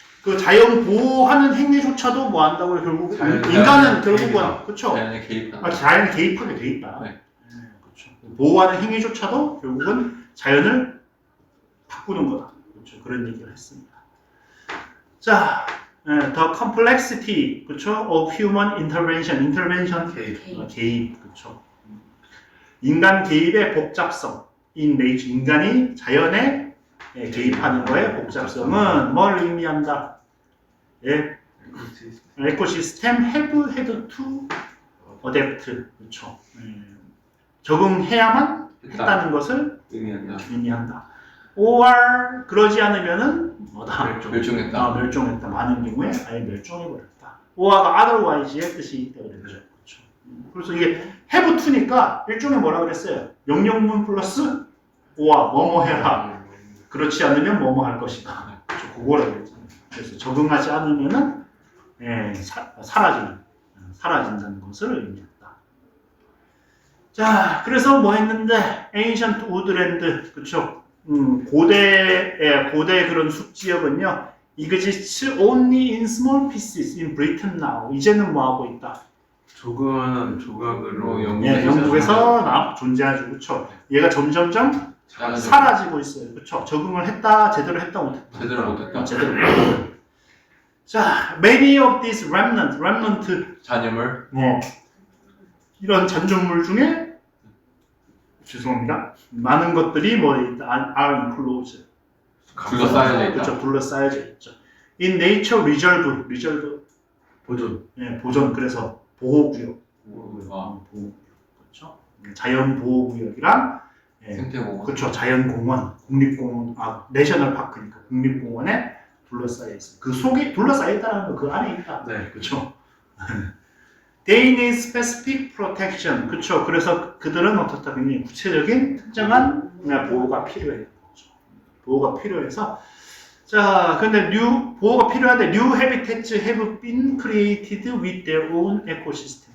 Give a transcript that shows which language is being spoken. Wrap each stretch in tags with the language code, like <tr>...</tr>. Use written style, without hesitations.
<ko>그 자연 보호하는 행위조차도 뭐 한다고요? 결국, 인간은 결국은, 그쵸? 자연에 개입한다. 자연에 개입하게 돼 있다. 네. 그쵸. 보호하는 행위조차도 결국은 자연을 바꾸는 거다. 그렇죠. 그런 얘기를 했습니다. 자,</ko> <en>the complexity,</en> <ko>그렇죠,</ko> <en>of human intervention,</en> <ko>개입, 그렇죠. 인간 개입의 복잡성,</ko> <en>in nature,</en> <ko>인간이 자연에 개입하는 거의 복잡성은 뭘 의미한다? 예, 에코시스템</ko> <en>have had to adapt,</en> <ko>그렇죠. 적응해야만 했다는 것을 의미한다. or 그러지 않으면은 뭐다? 멸종했다. 멸종했다. 많은 경우에 아예 멸종해버렸다. or가 otherwise의 뜻이 있다 그랬죠. 그렇죠. 그래서 이게 have to니까 일종의 뭐라 그랬어요? 명령문 플러스 or 뭐뭐 해라. 그렇지 않으면 뭐뭐 할 것이다. 그렇죠. 그거라 그랬잖아요. 그래서 적응하지 않으면은 사라진다는 것을 의미한다. 자, 그래서 뭐 했는데 ancient woodland, 그렇죠. 고대 그런 숲지역은요,</ko> <en>exists only in small pieces in Britain now.</en> <ko>이제는 뭐 하고 있다? 조그마한 조각으로 영국에서 존재하죠, 그렇죠. 얘가 점점점 사라지고 있어요. 그렇죠? 적응을 했다, 제대로 했다, 못했다. 제대로 못했다. 제대로 못했다. 자,</ko> <en>many of these remnant</en> <ko>잔여물. 이런 잔존물 중에 죄송합니다. 많은 것들이 뭐</ko> <en>are enclosed.</en> <ko>둘러싸여져 있다. 그렇죠. 둘러싸여져 있죠.</ko> <en>In nature reserve</en> <ko>보존. 보존 그래서 보호구역. 보호구역. 그렇죠. 자연 보호구역이랑 생태공원. 그렇죠. 자연공원, 국립공원, 내셔널 파크니까 국립공원에 둘러싸여 있어. 그 속에 둘러싸여 있다는 거 그 안에 있다. 네. 그렇죠.</ko> <en>They need specific protection.</en> <ko>그렇죠. 그래서 그들은 어떻다 굉장히 구체적인 특정한 보호가 필요해요. 그렇죠. 보호가 필요해서 자, 근데 보호가 필요한데</ko> <en>new habitats have been created with their own ecosystem.</en>